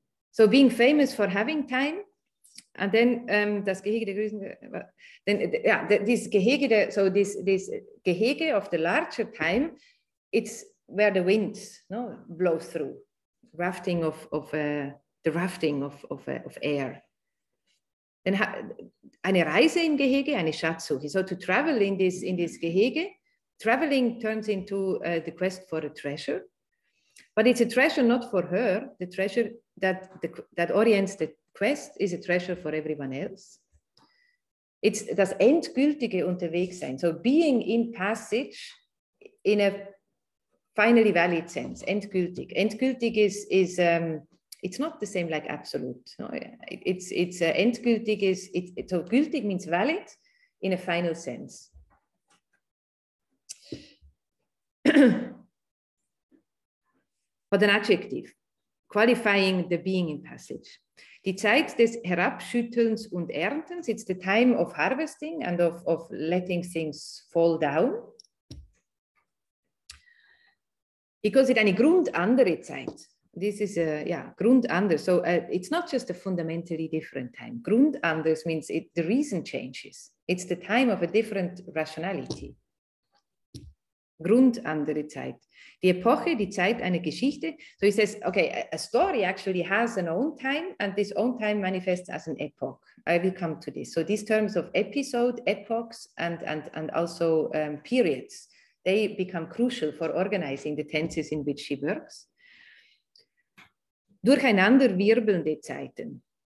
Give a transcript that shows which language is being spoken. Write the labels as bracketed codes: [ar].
[en] So being famous for having time, and then [de] das Gehege der Größen, [en] then this Gehege, so this Gehege of the larger time, it's where the wind blows through, rafting the rafting of air. [de] Then eine Reise im Gehege, eine Schatzsuche. [en] So to travel in this Gehege, traveling turns into the quest for a treasure, but it's a treasure not for her. The treasure that orients the quest is a treasure for everyone else. [de] It's das endgültige Unterwegssein. [en] So being in passage in a finally valid sense. Endgültig. Endgültig is it's not the same like absolute. No? It's endgültig is so gültig means valid in a final sense. But an adjective qualifying the being in passage. [de] Die Zeit des Herabschüttelns und Erntens, [en] it's the time of harvesting and of letting things fall down. He calls it [de] eine grundandere Zeit. [en] This is grundander. So it's not just a fundamentally different time. Grundanders means the reason changes. It's the time of a different rationality. [de] Grundandere Zeit. Die Epoche, die Zeit einer Geschichte. [en] So he says, okay, a story actually has an own time, and this own time manifests as an epoch. I will come to this. So these terms of episode, epochs, and also periods, they become crucial for organizing the tenses in which she works. [de] Durcheinander wirbelnde Zeiten.